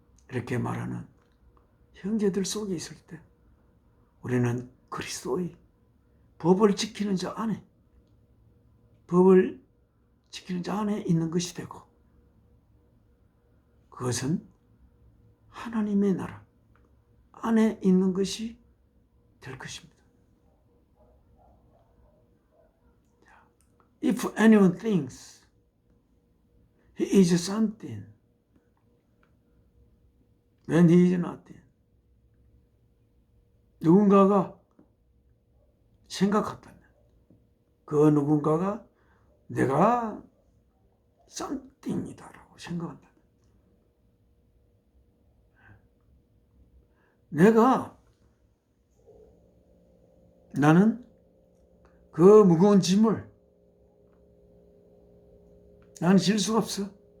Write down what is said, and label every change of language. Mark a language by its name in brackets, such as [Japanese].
[Korean] 이렇게 말하는 형제들 속에 있을 때 우리는 그리스도의 법을 지키는 자 안에, 법을 지키는 자 안에 있는 것이 되고, 그것은 하나님의 나라 안에 있는 것이 될 것입니다. [English] If anyone thinks he is something when he is nothing. [Korean] 누군가가 생각한다면 그 누군가가 내가 something이다라고 생각한다면, 나는 그 무거운 짐을 나는 질 수가 없어.